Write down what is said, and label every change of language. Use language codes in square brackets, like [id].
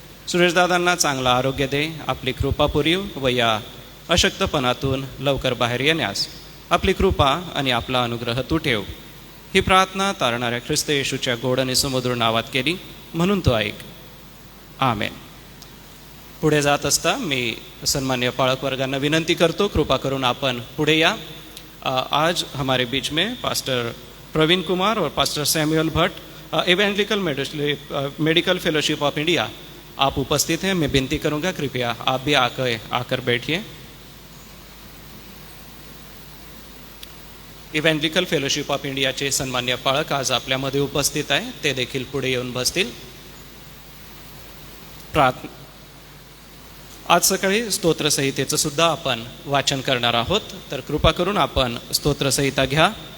[mr] सुरेशदादांना चांगलं आरोग्य दे, आपली कृपा पुरीव व या अशक्तपणातून लवकर बाहेर येण्यास आपली कृपा आणि आपला अनुग्रह तू ठेव. ही प्रार्थना तारणाऱ्या ख्रिस्त येशूच्या गोड आणि सुमधुर नावात केली, म्हणून तो ऐक. आमेन. पुढे जात असता मी सन्मान्य पाळक वर्गांना विनंती करतो, कृपा करून आपण पुढे या. [hi] आज हमारे बीच में पास्टर प्रवीण कुमार और pastor Samuel Bhatt, evangelical medical fellowship of India, आप उपस्थित हैं. मैं विनती करूंगा कृपया आप भी आकर बैठिए. [mr] इवेंजलिकल फेलोशिप ऑफ इंडियाचे सन्मान्य पाळक आज आपल्यामध्ये उपस्थित आहे, ते देखील पुढे येऊन बसतील. आज सकाळी स्तोत्रसंहितेचं सुद्धा आपण वाचन करणार आहोत, तर कृपा करून आपण स्तोत्रसंहिता घ्या.